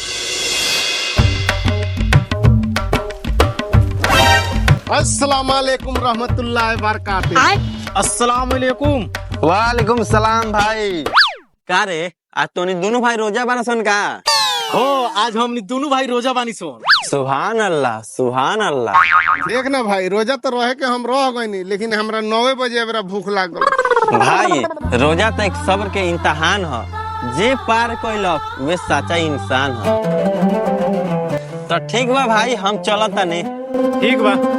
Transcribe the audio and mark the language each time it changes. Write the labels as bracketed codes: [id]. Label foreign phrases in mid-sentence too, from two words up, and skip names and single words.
[ar] السلام عليكم رحمة الله بركاته. السلام عليكم. وعليكم السلام भाई। [bho] का रे आज तोनी दोनों भाई रोजा बाना सन का? हो आज हमनी दोनों भाई रोजा बानी सोन। [ar] سبحان الله سبحان الله. [bho] देख ना भाई, रोजा तो रहे के हम रह गए नहीं, लेकिन हमरा 9 बजे मेरा भूख लागल। भाई रोजा तो एक सब्र के इम्तहान है, जे पार कैलक वे सच्चा इंसान है। तो ठीक बा भाई, हम चलत तनी। ठीक बा।